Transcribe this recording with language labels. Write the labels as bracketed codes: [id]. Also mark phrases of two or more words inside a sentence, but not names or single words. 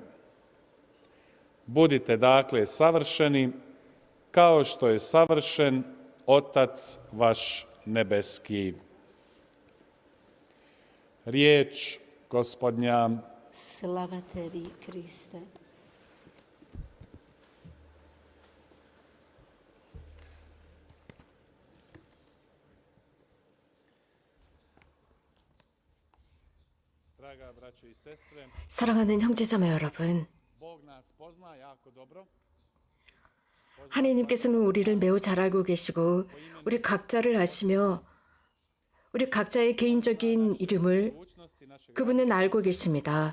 [hr] Budite dakle savršeni, kao što je savršen Otac vaš nebeski. Riječ Gospodnja. Slava tebi, Kriste. [ko] 사랑하는 형제자매 여러분, 하나님께서는 우리를 매우 잘 알고 계시고 우리 각자를 아시며 우리 각자의 개인적인 이름을 그분은 알고 계십니다.